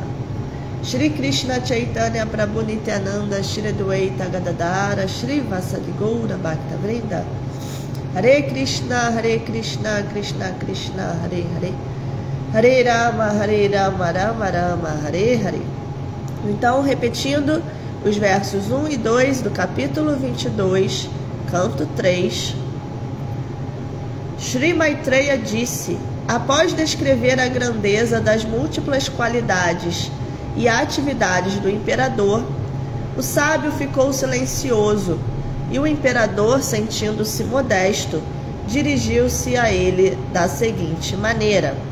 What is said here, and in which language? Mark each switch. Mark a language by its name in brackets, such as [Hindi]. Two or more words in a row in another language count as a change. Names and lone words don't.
[Portuguese] Shri Krishna Chaitanya Prabhu Nityananda Shri Dwaita Gadadara Shri Vasadi Goura Bhakta Vrinda. Hare Krishna Krishna Krishna Hare Hare, Hare Rama Rama Rama Hare Hare. Então, repetindo os versos 1 e 2 do capítulo 22, canto 3. Shri Maitreya disse: após descrever a grandeza das múltiplas qualidades e atividades do imperador, o sábio ficou silencioso, e o imperador, sentindo-se modesto, dirigiu-se a ele da seguinte maneira.